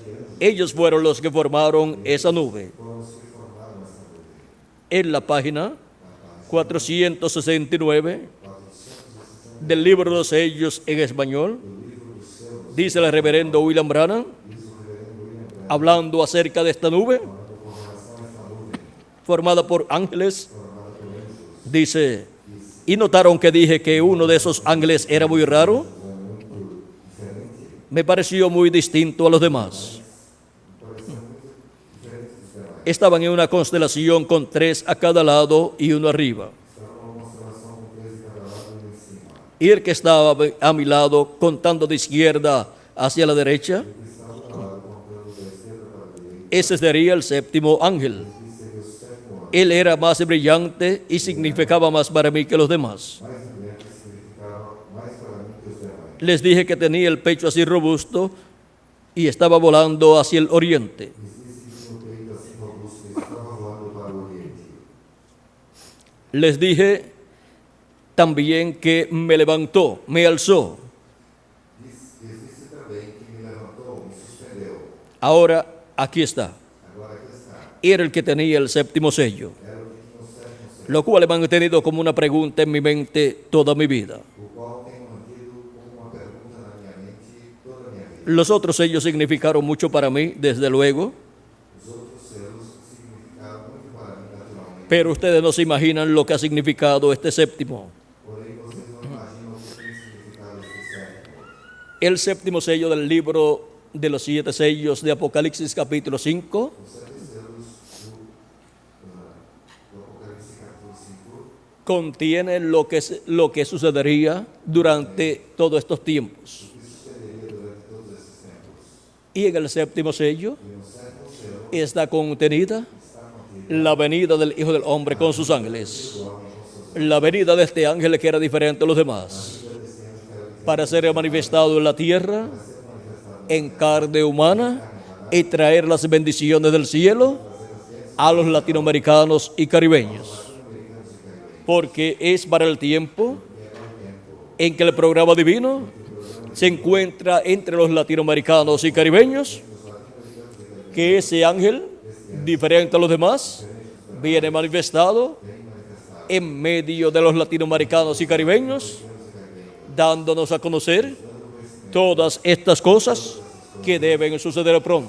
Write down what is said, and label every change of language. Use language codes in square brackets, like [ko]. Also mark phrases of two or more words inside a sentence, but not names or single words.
[es] Ellos fueron los que formaron esa nube. En la página 469 del libro de los sellos en español, dice el reverendo William Branham, hablando acerca de esta nube formada por ángeles, dice: ¿y notaron que dije que uno de esos ángeles era muy raro? Me pareció muy distinto a los demás. estaban en una constelación con 3 a cada lado y uno arriba. [pt] Estava uma constelação com 3 de cada lado e um em cima. [es] Y el que estaba a mi lado, contando de izquierda hacia la derecha, [pt] O que estava do meu lado, contando da esquerda para a direita, [es] ese sería el séptimo ángel. [pt] e seria o sétimo anjo. [es] Él era más brillante y significaba más para mí que los demás. [pt] Mais brilhante significava mais para mim que os demais. [es] Les dije que tenía el pecho así robusto y estaba volando hacia el oriente. [pt] Lhes disse que no peito assim robusto que estava voando para o oriente. [es] Les dije también que me levantó, me alzó. [pt] Lhes disse também que me levantou, me suspendeu. [es] Ahora aquí está. [pt] Agora aqui está. [es] Era el que tenía el séptimo sello, [pt] Era o que tinha o sétimo sello, [es] lo cual he mantenido como una pregunta en mi mente toda mi vida. [pt] o qual tenho mantido como uma pergunta na minha mente toda a minha vida. [es] Los otros sellos significaron mucho para mí, desde luego, [pt] Os outros selos significaram muito para mí naturalmente. [es] pero ustedes no se imaginan lo que ha significado este séptimo. [pt] Porém, vocês não imaginam o que tem significado este sétimo. [es] El séptimo sello del libro de los 7 sellos de Apocalipsis capítulo 5 [pt] Os 7 selos do Apocalipse capítulo 5 [es] contiene lo que sucedería durante todos estos tiempos. [pt] o que sucederia durante todos esses tempos. [es] Y en el séptimo sello [pt] E no sétimo selo [es] está contenida [pt] está mantida [es] la venida del Hijo del Hombre con sus ángeles. [pt] o homem com seus [es] La venida de este ángel que era diferente a los demás, para ser manifestado en la tierra en carne humana y traer las bendiciones del cielo a los latinoamericanos y caribeños. Porque es para el tiempo en que el programa divino se encuentra entre los latinoamericanos y caribeños, que ese ángel, diferente a los demás, viene manifestado en medio de los latinoamericanos y caribeños, dándonos a conocer todas estas cosas que deben suceder pronto.